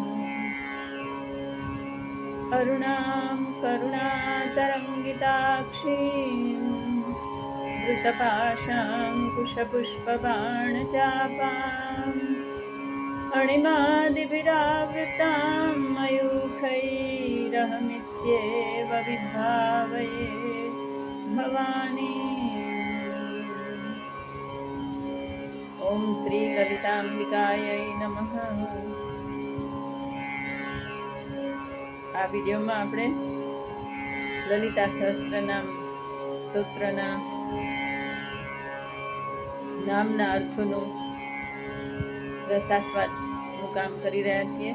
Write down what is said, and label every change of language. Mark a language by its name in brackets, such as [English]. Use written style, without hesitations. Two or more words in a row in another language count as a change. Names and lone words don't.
[Sanskrit] अरुणां करुणातरङ्गिताक्षीं धृतपाशाङ्कुशपुष्पबाणचापाम् अणिमादिभिरावृतां मयूखैरहमित्येव विभावये भवानी। ओम श्री ललितांबिकायै नमः। [Gujarati] આ વિડીયોમાં આપણે લલિતા સહસ્ત્રનામ સ્તોત્રના નામના અર્થોનું રસાસ્વાદનું કામ કરી રહ્યા છીએ.